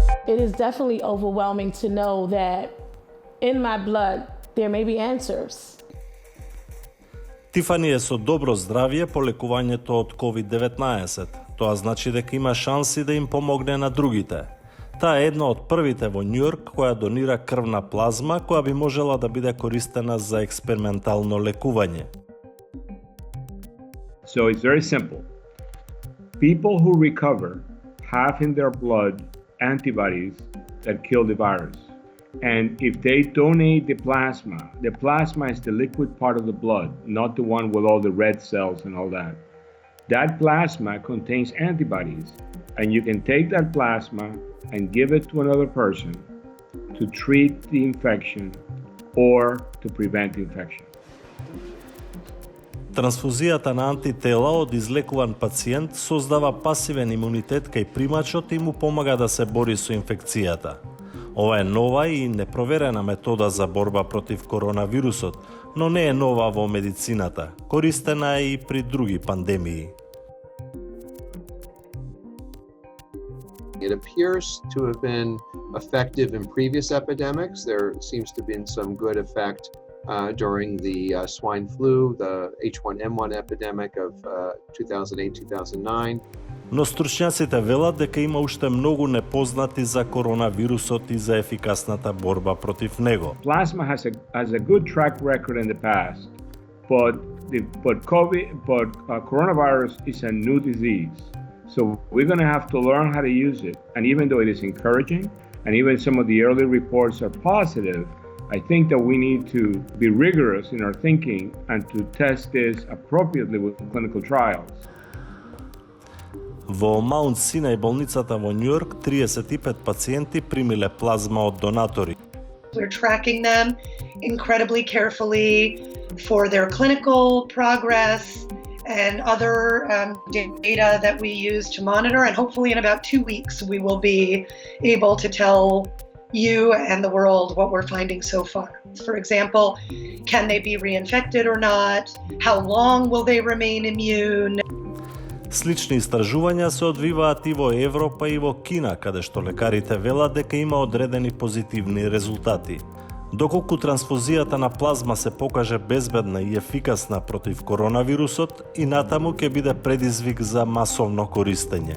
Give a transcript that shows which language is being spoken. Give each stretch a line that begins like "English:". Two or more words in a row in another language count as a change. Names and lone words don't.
English: it is definitely overwhelming to know that in my blood there may be answers.
Macedonian: Тифани е со добро здравје по лекувањето од COVID-19. Тоа значи дека има шанси да им помогне на другите. Таа е една од првите во Њујорк која донира крвна плазма која би можела да биде користена за експериментално лекување.
English: So it's very simple. People who recover have in their blood antibodies that kill the virus. And if they donate the plasma is the liquid part of the blood, not the one with all the red cells and all that. That plasma contains antibodies, and you can take that plasma and give it to another person to treat the infection or to prevent infection.
Macedonian: Трансфузијата на антитела од излекуван пациент создава пасивен имунитет кај примачот и му помага да се бори со инфекцијата. Ова е нова и непроверена метода за борба против коронавирусот, но не е нова во медицината. Користена е и при други пандемии.
English: It appears to have been effective in previous epidemics. There seems to have been some good effect during the swine flu, the H1N1 epidemic of 2008-2009.
Macedonian: Но стручњаците велат дека има уште многу непознати за коронавирусот и за ефикасната борба против него.
English: Plasma has a good track record in the past, but coronavirus is a new disease. So we're going to have to learn how to use it. And even though it is encouraging, and even some of the early reports are positive, I think that we need to be rigorous in our thinking and to test this appropriately with clinical trials.
Macedonian: Во Маунт Синај болницата во Њујорк 35 пациенти примиле плазма од донатори.
English: We're tracking them incredibly carefully for their clinical progress and other data that we use to monitor, and hopefully in about 2 weeks we will be able to tell you and the world what we're finding so far. For example, can they be reinfected or not? How long will they remain immune?
Macedonian: Слични истражувања се одвиваат и во Европа и во Кина, каде што лекарите велат дека има одредени позитивни резултати. Доколку трансфузијата на плазма се покаже безбедна и ефикасна против коронавирусот, и натаму ќе биде предизвик за масовно користење.